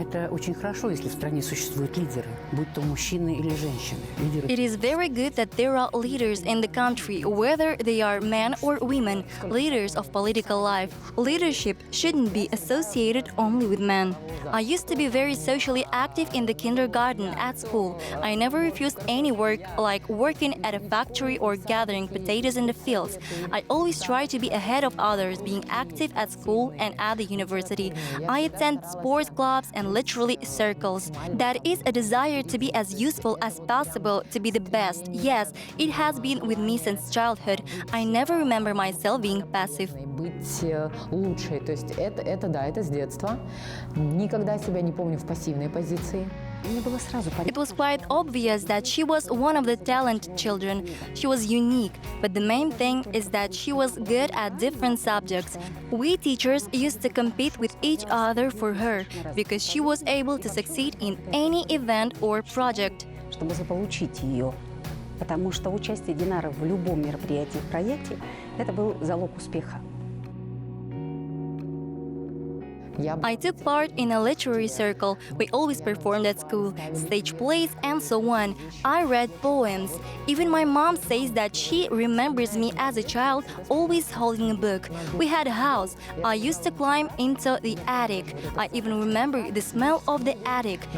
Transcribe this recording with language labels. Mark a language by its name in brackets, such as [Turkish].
[Russian] Очень хорошо, если в стране существуют лидеры, будь то мужчины или женщины. [English] It is very good that there are leaders in the country, whether they are men or women, leaders of political life. Leadership shouldn't be associated only with men. I used to be very socially active in the kindergarten at school. I never refused any work, like working at a factory or gathering potatoes in the fields. I always tried to be ahead of others, being active at school and at the university. I attend sports clubs and literally circles. That is a desire to be as useful as possible, to be the best. Yes, it has been with me since childhood. I never remember myself being passive. [Russian] Быть лучшей, то есть это с детства. Никогда себя не помню в пассивной позиции. [English] It was quite obvious that she was one of the talented children. She was unique, but the main thing is that she was good at different subjects. We teachers used to compete with each other for her, because she was able to succeed in any event or project. [Russian] Чтобы заполучить ее, потому что участие Динары в любом мероприятии, проекте, это был залог успеха. [English] I took part in a literary circle. We always performed at school, stage plays, and so on. I read poems. Even my mom says that she remembers me as a child always holding a book. We had a house. I used to climb into the attic. I even remember the smell of the attic.